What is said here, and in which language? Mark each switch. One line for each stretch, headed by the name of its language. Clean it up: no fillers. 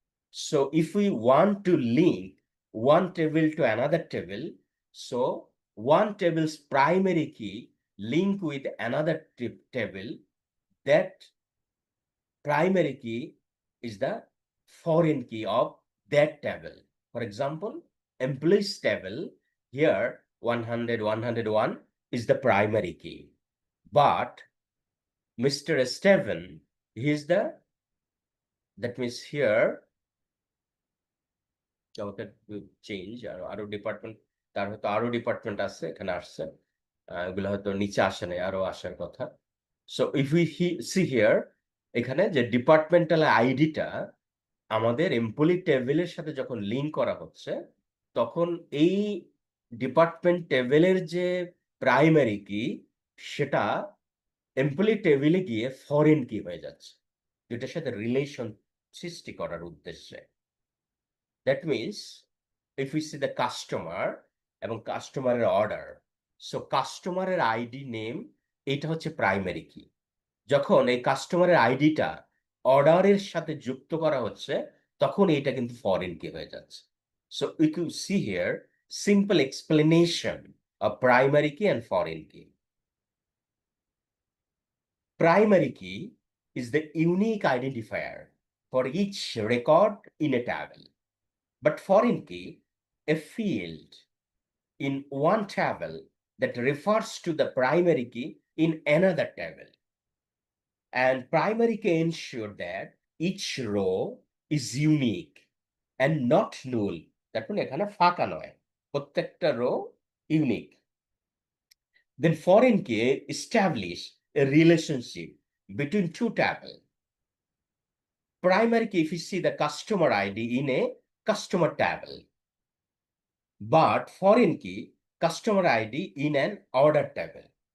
English: So if we want to link one table to another table, so one table's primary key link with another table, that primary key is the foreign key of that table. For example, employees table, here 100, 101 is the primary key. But Mr. Steven, he is the, that means here, change,
Bangla: আরো department, তার হয়তো আরো department আছে, এখানে আসছে, এগুলো হয়তো নিচে আসে নাই, আরো আসার কথা।
English: so if we see here,
Bangla: এখানে যে ডিপার্টমেন্টাল আইডিটা আমাদের এমপ্লয়ি টেবিলের সাথে যখন লিঙ্ক করা হচ্ছে, তখন এই ডিপার্টমেন্ট টেবিলের যে প্রাইমারি কি, সেটা এমপ্লয়ি টেবিলে গিয়ে ফরেন কি হয়ে যাচ্ছে, যেটার সাথে রিলেশন সৃষ্টি করার উদ্দেশ্যে।
English: that means if you see the customer
Bangla: এবং কাস্টমারের অর্ডার, সো কাস্টমারের আইডি নেম, এটা হচ্ছে প্রাইমারি কি। যখন এই কাস্টমারের আইডিটা অর্ডারের সাথে যুক্ত করা হচ্ছে, তখন এটা কিন্তু ফরেন কি হয়ে যাচ্ছে।
English: So you can see here simple explanation of primary key and foreign key. Primary key is the unique identifier for each record in a table. But foreign key, a field in one table that refers to the primary key in another table. And primary key ensure that each row is unique and not null. That means
Bangla: এখানে ফাঁকা নয়, প্রত্যেকটা rho unique.
English: Then foreign key establish a relationship between two tables. Primary key, if you see the customer ID in a customer table, but foreign key customer ID in an order table.